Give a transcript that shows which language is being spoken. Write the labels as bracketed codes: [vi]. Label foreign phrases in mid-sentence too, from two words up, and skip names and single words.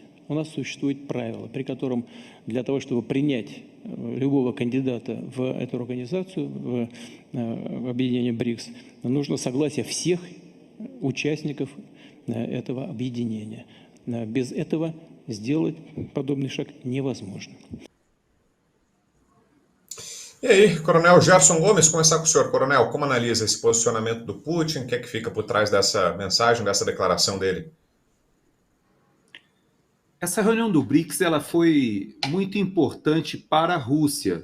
[ru] У нас существует правило, при котором для того, чтобы принять любого кандидата в эту организацию, в объединение БРИКС, нужно согласие всех участников этого объединения. Без этого сделать подобный шаг невозможно. [pt] E aí, Coronel Gerson Gomes, começar com o senhor. Coronel, como analisa esse posicionamento do Putin? O que é que fica por trás dessa mensagem, dessa declaração dele? Essa reunião do BRICS ela foi muito importante para a Rússia.